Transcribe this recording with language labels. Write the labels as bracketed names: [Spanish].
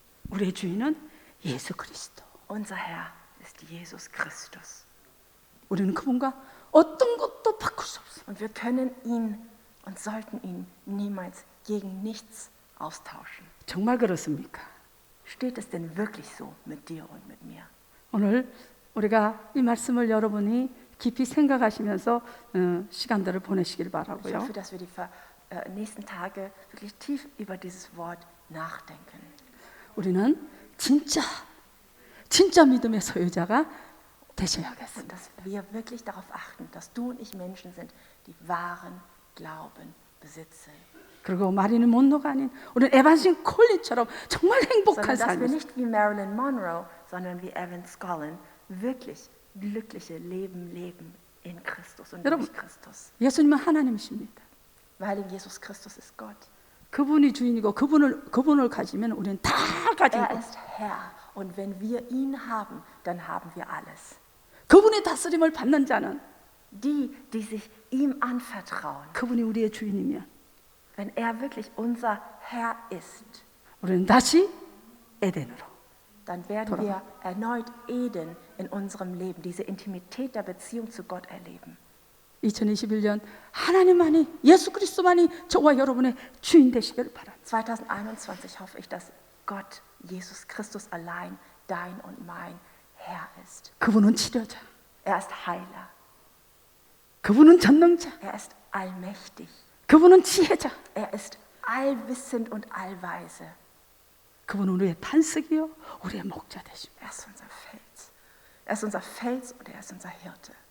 [Korean] 우리의 주인은 예수 그리스도. [German] Unser Herr ist Jesus Christus. [Korean] 우리는 그분과 어떤 것도 바꿀 수 없어요. [German] Und wir können ihn und sollten ihn niemals gegen nichts austauschen. [Korean] 정말 그렇습니까? [German] Steht es denn wirklich so mit dir und mit mir? [Korean] 오늘 우리가 이 말씀을 여러분이 깊이 생각하시면서 시간들을 보내시길 [German] Ich [Korean] 바라고요. [German] hoffe, dass wir die nächsten Tage wirklich tief über dieses Wort nachdenken. [Korean] 우리는 진짜 믿음의 소유자가 되셔야겠습니다. [German] Und dass wir wirklich darauf achten, dass du und ich Menschen sind, die wahren Glauben besitzen. [Korean] 그리고 마리는 monroe가 아닌 우리는 에반신 콜린처럼 정말 행복한 [German] Sondern dass wir [Korean] 삶을 [German] nicht wie Marilyn Monroe, sondern wie Evan Scollin wirklich glückliche Leben leben in Christus und [Korean] 여러분, [German] durch Christus. [Korean] 예수님은 하나님이십니다. [German] Weil Jesus Christus ist Gott. [Korean] 그분이 주인이고 그분을 가지면 우리는 다 가진 [German] Er [Korean] 거. [German] ist Herr. Und wenn wir ihn haben, dann haben wir alles. [Korean] 그분의 다스림을 받는 자는 [German] Die sich ihm anvertrauen, [Korean] 그분이 우리의 주인이면 [German] wenn er wirklich unser Herr ist, [Korean] 우리는 다시 에덴으로. [German] dann werden wir erneut Eden in unserem Leben, diese Intimität der Beziehung zu Gott erleben. [Korean] 2021년 하나님만이 예수 그리스도만이 저와 여러분의 주인 되시기를 바랍니다. [German] 2021 hoffe ich, dass Gott, Jesus Christus allein, dein und mein Herr ist. [Korean] 그분은 치료자. [German] Er ist Heiler. [Korean] 그분은 전능자. [German] Er ist allmächtig. [Korean] 그분은 지혜자. [German] Er ist allwissend und allweise. [Korean] 그분은 우리의 반석이요 우리의 목자 되십니다. [German] Er ist unser Fels. Er ist unser Fels und er ist unser Hirte.